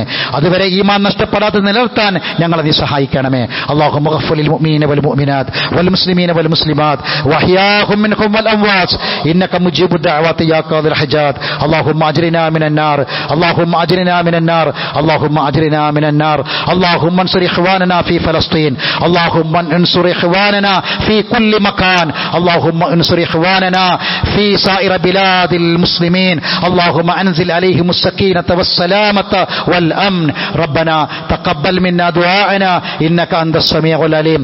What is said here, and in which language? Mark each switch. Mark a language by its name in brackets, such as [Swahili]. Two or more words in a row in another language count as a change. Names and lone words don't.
[Malayalam] അതുവരെ ഈമാൻ നഷ്ടപ്പെടാതെ നിലനിർത്താൻ ഞങ്ങൾ നീ സഹായിക്കണമേ. [Arabic] اللهم اغفر للمؤمنين والمؤمنات والمسلمين والمسلمات وأحياهم منهم والأموات إنك مجيب الدعوات يا قاضي الحاجات. اللهم أجرنا من النار، اللهم أجرنا من النار، اللهم أجرنا من النار. اللهم انصر إخواننا في فلسطين. اللهم انصر إخواننا في كل مكان. اللهم انصر إخواننا في سائر بلاد المسلمين. اللهم أنزل عليهم السكينة والسلامة والأمن. ربنا تقبل منا دعاءنا إنك أنت السميع العليم.